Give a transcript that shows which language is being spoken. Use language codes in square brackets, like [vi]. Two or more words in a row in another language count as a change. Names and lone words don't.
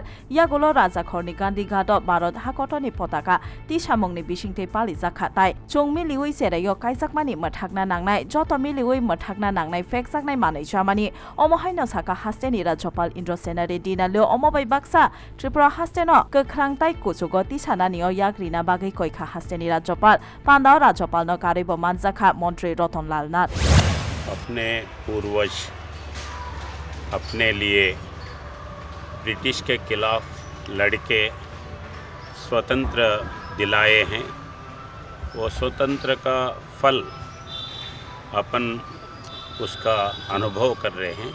[trp] yagulo rajakhorni Gandhi Ghato Bharat hakotoni potaka tisamongni bisingte pali zakha tai chungmi liwi serayo kaijakmani mathakna nangnai jotomi liwi mathakna nangnai fekjaknai manai jamani omohaino saka hasteni rajyapal Indra Sena Reddy na leo omobai baksa Tripura hasteno kkrangtai kuchugo tisananio yagrina bagai koikha hasteni rajyapal pandao rajyapal no karibo manjakha मंत्री रतनलाल नाथ [hi] अपने पूर्वज अपने लिए ब्रिटिश के खिलाफ लड़के स्वतंत्र दिलाए हैं। वो स्वतंत्र का फल अपन उसका अनुभव कर रहे हैं।